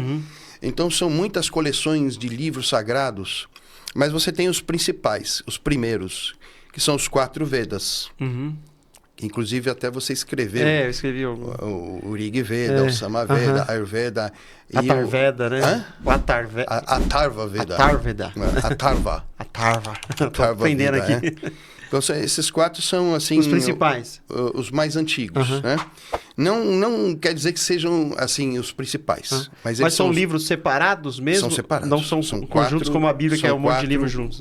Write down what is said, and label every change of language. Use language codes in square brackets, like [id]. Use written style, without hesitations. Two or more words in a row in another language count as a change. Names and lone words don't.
[pt] Então são muitas coleções de livros sagrados, mas você tem os principais, os primeiros, que são os 4 Vedas. Inclusive até você escreveu. Eu escrevi o Rig Veda, o Samaveda, Ayurveda. Atarveda, né? Hã? O Atarveda. Atarva Veda. Atarveda. Atarva. Tô aprendendo Veda, aqui. Então, esses 4 são, assim... Os principais. Os mais antigos, né? Não quer dizer que sejam, assim, os principais. Mas são livros separados mesmo? São separados. Não são conjuntos como a Bíblia, que é um monte de livros juntos?